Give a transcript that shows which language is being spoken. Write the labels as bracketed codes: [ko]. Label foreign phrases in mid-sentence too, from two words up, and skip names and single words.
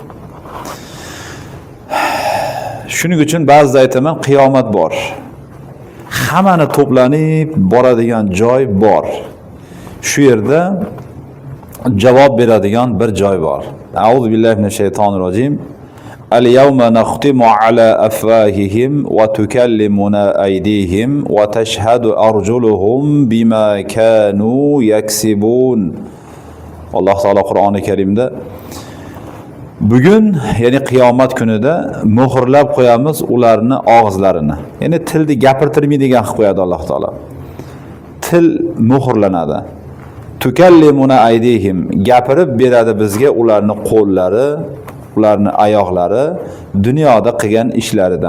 [uz] Shuning uchun ba'zida aytaman, qiyomat bor. Hammani to'planib boradigan joy bor. Shu yerda javob beradigan bir joy bor. [ar] أعوذ بالله من الشيطان الرجيم. اليوم نختم على أفواههم وتكلمنا أيديهم وتشهد أرجلهم بما كانوا يكسبون. [uz] Alloh taolo Qur'oni Karimda bugun, ya'ni qiyomat kunida muhrlab qo'yamiz ularni og'izlarini. Ya'ni tilni gapirtirmaydigan qilib qo'yadi Alloh taolo. Til muhrlanadi. [ar] تكلمنا أيديهم, [uz] gapirib beradi bizga ularni qo'llari, ularni oyoqlari dunyoda qilgan ishlaridan.